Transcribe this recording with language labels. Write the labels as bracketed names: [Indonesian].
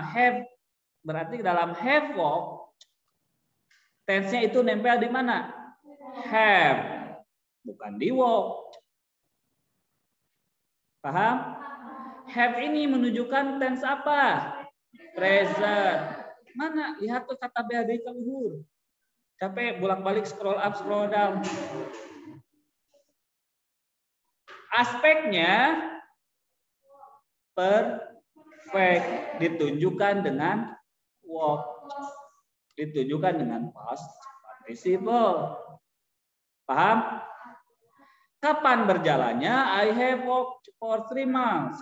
[Indonesian] Have, berarti dalam have walk, tense-nya itu nempel di mana? Have, bukan di walk. Paham? Have ini menunjukkan tense apa? Present. Mana? Lihat tuh kata BAD ke luhur. Capek bolak-balik scroll up, scroll down. Aspeknya perfect, ditunjukkan dengan walk, ditunjukkan dengan past participle. Paham? Kapan berjalannya? [English] I have walked for 3 miles.